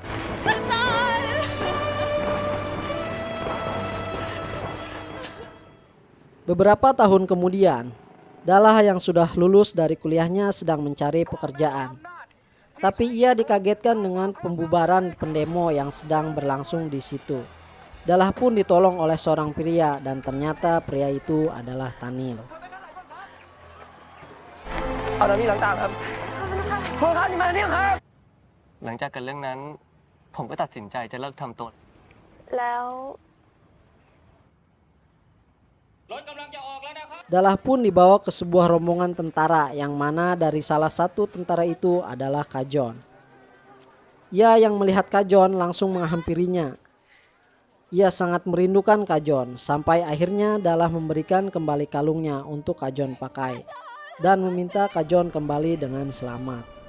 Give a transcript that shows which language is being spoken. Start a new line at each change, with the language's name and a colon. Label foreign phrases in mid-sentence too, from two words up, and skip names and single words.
Indonesian: Beberapa tahun kemudian, Dalla yang sudah lulus dari kuliahnya sedang mencari pekerjaan. Tapi ia dikagetkan dengan pembubaran pendemo yang sedang berlangsung di situ. Dalla pun ditolong oleh seorang pria dan ternyata pria itu adalah Tanil.
Thai: เอาน้ำนี่ล้างตาครับคุณครับนี่มาเนี่ยครับ หลังจากเกิดเรื่องนั้น ผมก็ตัดสินใจจะเลิกทำตัว แล้ว
Indonesian: Dalla pun dibawa ke sebuah rombongan tentara yang mana dari salah satu tentara itu adalah Kajon. Ia yang melihat Kajon langsung menghampirinya. Ia sangat merindukan Kajon sampai akhirnya Dalla memberikan kembali kalungnya untuk Kajon pakai dan meminta Kajon kembali dengan selamat.